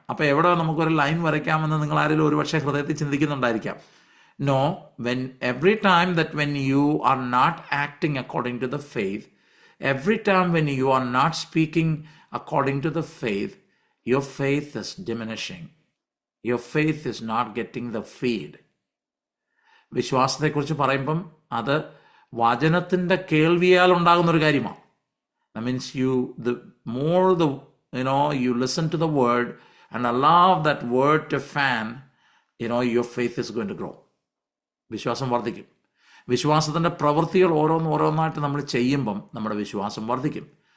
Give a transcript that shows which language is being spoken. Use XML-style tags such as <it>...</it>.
<ml>അപ്പോൾ എവിടെ നമുക്കൊരു ലൈൻ വരയ്ക്കാമെന്ന് നിങ്ങൾ ആരെങ്കിലും ഒരുപക്ഷെ ഹൃദയത്തിൽ ചിന്തിക്കുന്നുണ്ടായിരിക്കാം.</ml> <en>No, every time when you are not acting according to the faith, every time when you are not speaking according to the faith, your faith is diminishing. Your faith is not getting the feed.</en> <ml>വിശ്വാസത്തെക്കുറിച്ച് പറയുമ്പം അത് വചനത്തിൻ്റെ കേൾവിയാൽ ഉണ്ടാകുന്നൊരു കാര്യമാണ്.</ml> <en>That means the more you listen to the word and allow that word to fan, your faith is going to grow.</en> <ml>വിശ്വാസം വർദ്ധിക്കും. വിശ്വാസത്തിൻ്റെ പ്രവൃത്തികൾ ഓരോന്നായിട്ട് നമ്മൾ ചെയ്യുമ്പം നമ്മുടെ വിശ്വാസം വർദ്ധിക്കും.</ml>